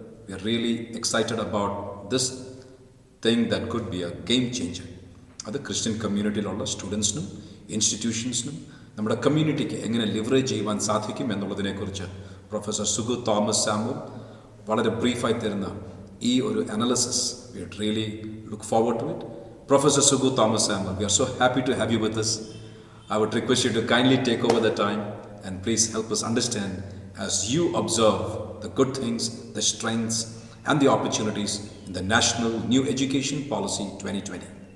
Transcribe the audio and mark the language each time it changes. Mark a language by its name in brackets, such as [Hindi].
[English] We are really excited about this thing that could be a game changer. [Malayalam] അത് Christian കമ്മ്യൂണിറ്റിയിലുള്ള സ്റ്റുഡൻസിനും ഇൻസ്റ്റിറ്റ്യൂഷൻസിനും നമ്മുടെ കമ്മ്യൂണിറ്റിക്ക് എങ്ങനെ leverage ചെയ്യുവാൻ സാധിക്കും എന്നുള്ളതിനെക്കുറിച്ച് പ്രൊഫസർ സുകു തോമസ് സാമുവൽ വളരെ ബ്രീഫായി തരുന്ന ഈ ഒരു analysis [English] we would really look forward to it. Professor Suku Thomas Samuel, we are so happy to have you with us. I would request you to kindly take over the time and please help us understand as you observe the good things, the strengths and the opportunities in the National New Education Policy 2020.